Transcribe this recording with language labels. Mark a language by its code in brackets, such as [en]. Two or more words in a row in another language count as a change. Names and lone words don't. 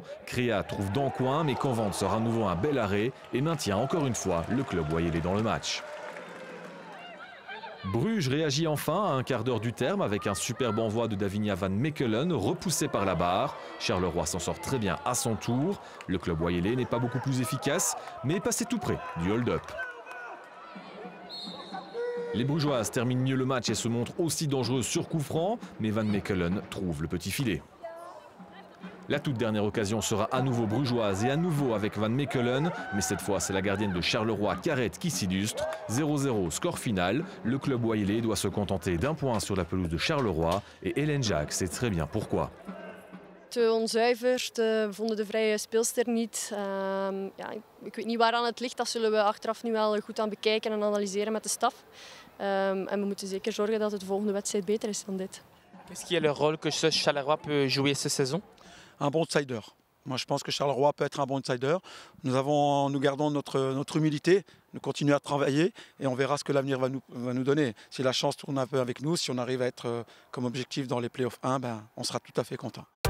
[fr] Créa trouve dans le coin, mais Convent sort à nouveau un bel arrêt et maintient encore une fois le club Wayelais dans le match. Bruges réagit enfin à un quart d'heure du terme avec un superbe envoi de Davinia van Mechelen repoussé par la barre. Charleroi s'en sort très bien à son tour. Le club Wayelais n'est pas beaucoup plus efficace, mais est passé tout près du hold-up. Les Brugeoises terminent mieux le match et se montrent aussi dangereuses sur coup franc, mais Van Mechelen trouve le petit filet. La toute dernière occasion sera à nouveau brugeoise et à nouveau avec Van Mechelen, mais cette fois c'est la gardienne de Charleroi, Carrette, qui s'illustre. 0-0 score final. Le club Wayelais doit se contenter d'un point sur la pelouse de Charleroi et Hélène Jacques sait très bien pourquoi. [nl] Te onzuiver, we vonden de vrije speelster niet. Ik weet niet waaraan het ligt, dat zullen we achteraf nu wel goed aan bekijken en analyseren met de staf. En we moeten zeker zorgen dat het de volgende wedstrijd beter is dan dit. [fr] Qu'est-ce qui est le rôle que Charleroi peut jouer cette saison? Un bon outsider. Moi, je pense que Charleroi peut être un bon outsider. Nous gardons notre humilité, nous continuons à travailler et on verra ce que l'avenir va nous donner. Si la chance tourne un peu avec nous, si on arrive à être comme objectif dans les playoffs 1, on sera tout à fait content.